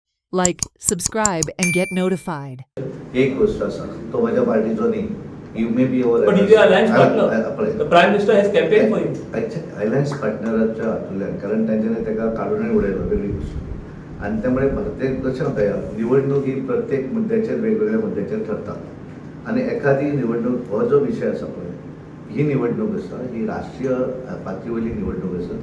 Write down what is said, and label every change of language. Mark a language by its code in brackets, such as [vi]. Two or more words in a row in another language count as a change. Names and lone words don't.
[en] Like, subscribe, and get notified. [kok] एक गोष्ट असा तो माझ्या पार्टीचो न्ही. [en] You may be our But he's the alliance partner. The Prime Minister has campaigned for him. [kok] अलायन्स पार्टनराच्या हातूंतल्यान कारण तांच्यानी ताका काडूनय उडयलो वेगळी गोष्ट. आणि त्यामुळे प्रत्येक कशें जाता निवडणूक ही प्रत्येक मुद्द्याचेर वेगवेगळ्या मुद्द्याचेर ठरता. आणि एखादी निवडणूक हो जो विशय आसा पळय ही निवडणूक आसा ही राष्ट्रीय पातळीवयली निवडणूक आसा.